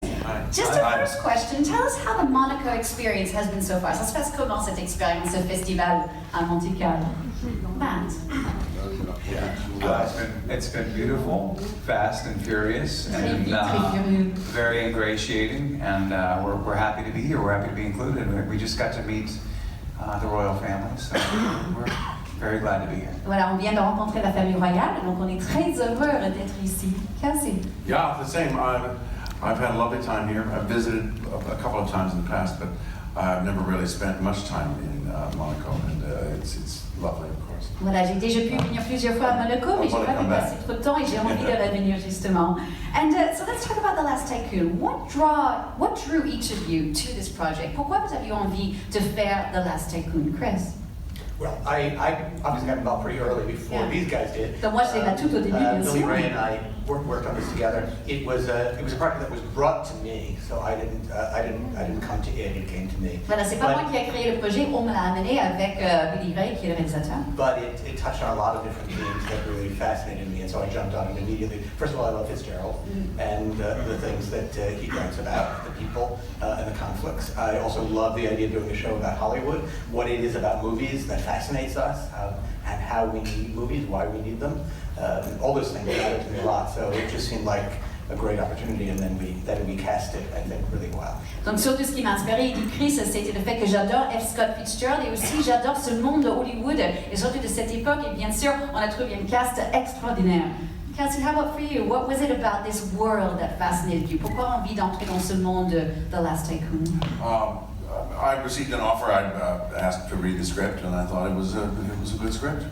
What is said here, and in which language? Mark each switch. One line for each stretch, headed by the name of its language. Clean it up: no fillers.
English: Just a first question, tell us how the Monaco experience has been so far.
French: Ça se passe comment cette expérience, ce festival à Monte Carlo? Matt?
English: It's been beautiful, fast and furious, and very ingratiating, and we're happy to be here. We're happy to be included. We just got to meet the royal family, so we're very glad to be here.
French: Voilà, on vient de rencontrer la famille royale, donc on est très heureux d'être ici. Kelsey?
English: Yeah, the same. I've had a lovely time here. I've visited a couple of times in the past, but I've never really spent much time in Monaco, and it's lovely, of course.
French: Voilà, j'ai déjà pu venir plusieurs fois à Monaco, mais j'ai pas pu passer trop de temps et j'ai envie de revenir justement.
English: And so let's talk about The Last Tycoon. What drew each of you to this project?
French: Pourquoi vous avez eu envie de faire The Last Tycoon, Chris?
English: Well, I obviously got involved pretty early before these guys did.
French: Donc moi, je l'ai fait tout au début, bien sûr.
English: Billy Ray and I worked on this together. It was a project that was brought to me, so I didn't come to it. It came to me.
French: Voilà, c'est pas moi qui ai créé le projet, on me l'a amené avec Billy Ray, qui est le réalisateur.
English: But it touched on a lot of different themes that really fascinated me, and so I jumped on it immediately. First of all, I love Fitzgerald and the things that he writes about, the people and the conflicts. I also love the idea of doing a show about Hollywood, what it is about movies that fascinates us, and how we need movies, why we need them. All those things mattered to me a lot, so it just seemed like a great opportunity, and then we cast it, I think, really well.
French: Donc surtout ce qui m'a inspiré, il dit Chris, c'était le fait que j'adore F. Scott Fitzgerald et aussi j'adore ce monde de Hollywood et surtout de cette époque, et bien sûr on a trouvé une cast extraordinaire.
English: Kelsey, how about for you? What was it about this world that fascinated you?
French: Pourquoi envie d'entrer dans ce monde de The Last Tycoon?
English: I received an offer. I asked to read the script, and I thought it was a good script.